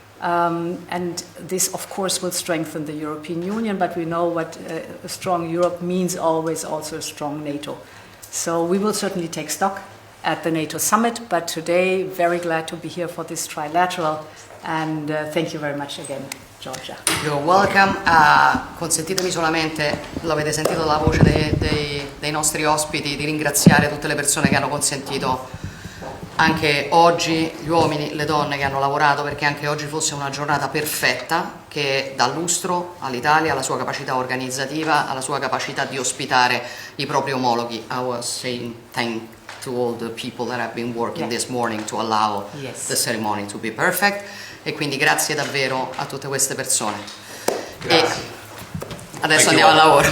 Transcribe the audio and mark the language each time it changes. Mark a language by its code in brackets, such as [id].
[en] And this, of course, will strengthen the European Union, but we know what a strong Europe means always also a strong NATO. So we will certainly take stock at the NATO summit, but today, very glad to be here for this trilateral, and thank you very much again, Giorgia. You're welcome. [it] Consentitemi solamente, l'avete sentito dalla voce dei nostri ospiti, di ringraziare tutte le persone che hanno consentito anche oggi, gli uomini, le donne che hanno lavorato perché anche oggi fosse una giornata perfetta che dà lustro all'Italia, alla sua capacità organizzativa, alla sua capacità di ospitare i propri omologhi. [en] I was saying thank to all the people that have been working this morning to allow the ceremony to be perfect, [it] e quindi grazie davvero a tutte queste persone. E adesso andiamo al lavoro.